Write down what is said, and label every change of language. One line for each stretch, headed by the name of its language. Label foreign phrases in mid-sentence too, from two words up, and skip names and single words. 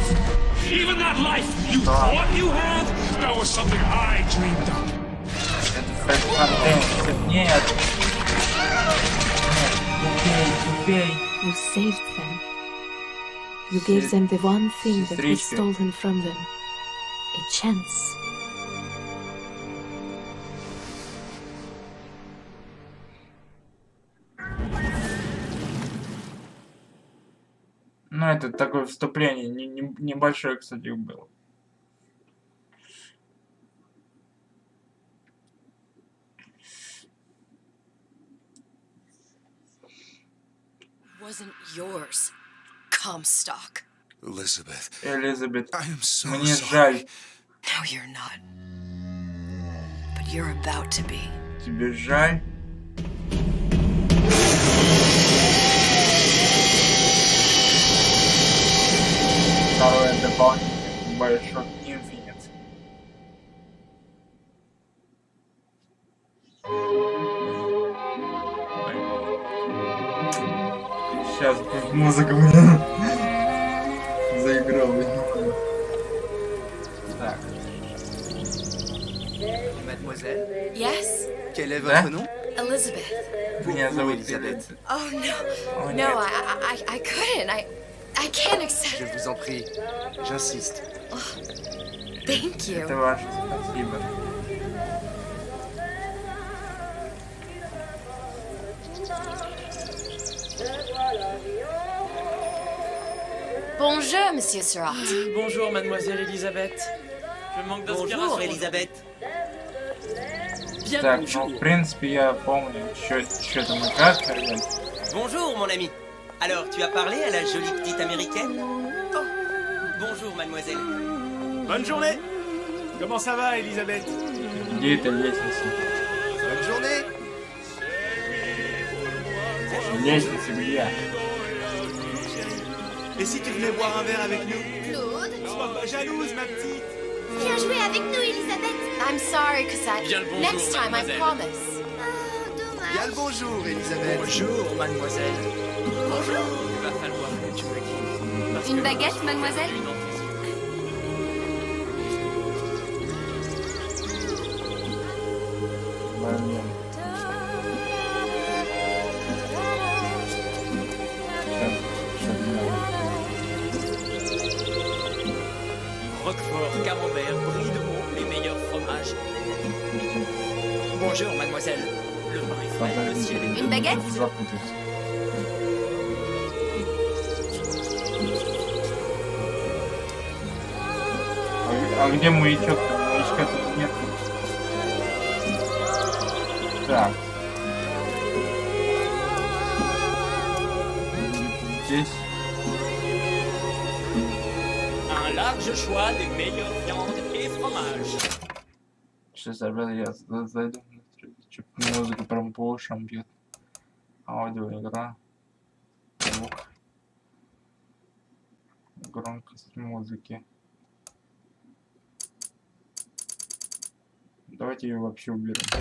English: Even that life you thought you had, that was something I dreamed of. You saved them. You gave them the one thing that was stolen from them. A chance.
Russian: Ну, это такое вступление, небольшое, кстати, было.
English: Wasn't yours, Comstock. Elizabeth,
Russian: Элизабет,
English: I am so
Russian: мне
English: sorry.
Russian: жаль.
English: No, you're not. But you're about to be.
Russian: Тебе жаль? Второе дополнение баяшокинфинит. Сейчас будет музыка, блин. Заиграл, блин. Так.
French: Mademoiselle,
English: Yes?
French: quel est Hein? votre nom?
English: Elizabeth.
Russian: Меня зовут Elisabeth.
English: Oh, no. Oh, No,
Russian: нет.
English: I couldn't. I can't
French: Je
English: accept.
French: vous en prie, j'insiste.
English: Thank you.
Russian: Это ваше, спасибо.
French: Bonjour, Monsieur Surratt. Bonjour, mademoiselle Elisabeth. Je manque d'inspiration. Bonjour, Elisabeth. Bien
Russian: Так,
French: bonjour.
Russian: ну, в принципе, я помню, что там и как, ребят.
French: Bonjour, mon ami. Alors, tu as parlé à la jolie petite américaine? Oh, bonjour, mademoiselle. Bonne journée. Comment ça va, Elisabeth?
Russian: Где эта лестница?
French: Bonne journée.
Russian: Лестница где?
French: Et si tu venais boire un verre avec nous? Claude? Sois pas jalouse, ma petite. Viens jouer avec nous, Elisabeth.
English: I'm sorry, Cosette.
French: Bien le bonjour,
English: Next time, I
French: mademoiselle. promise. Oh, dommage. Bien le bonjour, Elisabeth. Bonjour, mademoiselle. Bonjour. Il va falloir que tu me guides. Parce Une que baguette, je mademoiselle? suis dans tes
Russian: Моем.
French: Roquefort, camembert, brie de Meaux, les meilleurs fromages. Bonjour, mademoiselle. Le pain est frais, le ciel est bleu. Une baguette?
Russian: Запутался. А где маячок? Маячка тут нет. Так. Здесь. Un large choix des meilleures viandes et fromages. Сейчас, ребята, я зайду на страничку. Музыка прям по ушам бьет. Аудиоигра. Звук. Громкость музыки. Давайте ее вообще уберем.